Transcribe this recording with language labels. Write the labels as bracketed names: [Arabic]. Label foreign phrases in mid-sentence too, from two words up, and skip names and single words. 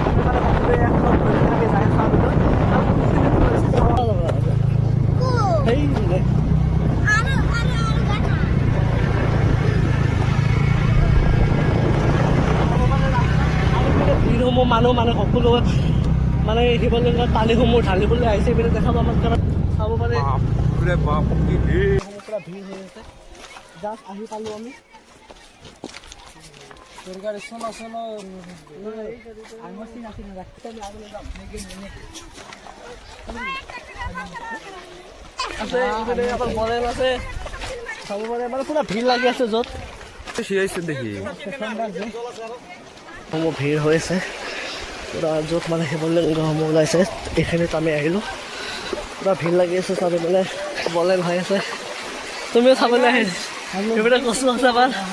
[Assamese] ভিৰসমূহ মানুহ মানে সকলো মানে শিৱলিংগত পানীসমূহ ঢালিবলৈ আহিছে এইপিনে দেখাব আমাৰ চাব পাৰে [Hindi] बाप की भीड़ [Assamese] পুৰা ভিৰ হৈ আছে জাষ্ট আহি পালোঁ আমি [Hindi] दुर्गा सुनो सुनो [Assamese] মডেল আছে চাব পাৰে মানে পুৰা ভিৰ লাগি আছে য'ত [Hindi] देखी [Assamese] সমূহ ভিৰ হৈ আছে পুৰা য'ত মানে শিৱলিংগসমূহ ওলাইছে এইখিনিত আমি আহিলোঁ পুৰা ভিৰ লাগি আছে চাবলৈ বলেন হৈ আছে তুমিও চাবলৈ আহি এইবিলাক কষ্ট আছে আমাৰ